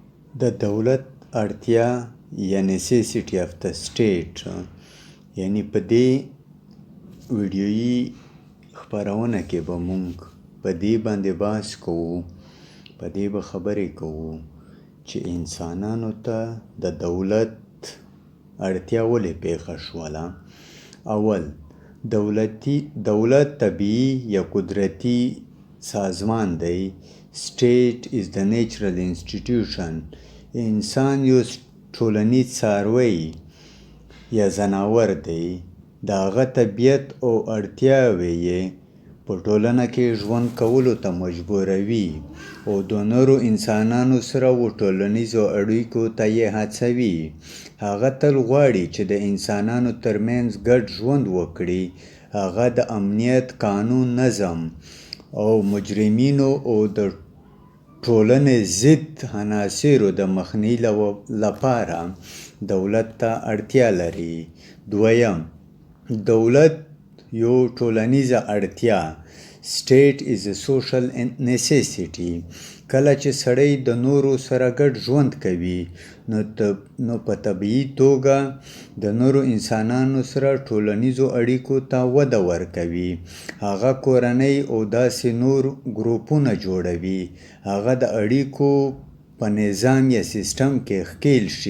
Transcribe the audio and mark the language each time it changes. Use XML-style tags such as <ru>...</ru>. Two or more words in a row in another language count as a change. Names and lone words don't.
<ps>د دولت اړتیا یا</ps> <en>necessity of the state</en> <ps>یعنی په دې ویډیویي خپرونه کې به مونږ په دې باندې بحث کوو، په دې به خبرې کوو چې انسانانو ته د دولت اړتیا ولې پیښه شوله. اول، دولت طبیعي یا قدرتي سازمان دی.</ps> <en>State is the natural institution.</en> <ps>انسان یو ټولنیز څاروی یا ځناور دی. د هغه طبیعت او اړتیاوې یې په ټولنه کې ژوند کولو ته مجبوروي او د نورو انسانانو سره و ټولنیزو اړیکو ته یې هڅوي. هغه تل غواړي چې د انسانانو ترمنځ ګډ ژوند وکړي. هغه د امنیت، قانون، نظم او مجرمینو او د ټولنې ضد عناصرو د مخنیوي لپاره دولت ته اړتیا لري. دویم، دولت یو ټولنیزه اړتیا.</ps> <en>State is a social necessity.</en> <ps>کله چې سړی د نورو سره ګډ ژوند کوي نو په طبیعي توګه د نورو انسانانو سره ټولنیزو اړیکو ته وده ورکوي. هغه کورنۍ او داسې نور ګروپونه جوړوي. هغه د اړیکو په نظام یا سیستم کې ښکیل شي.</ps>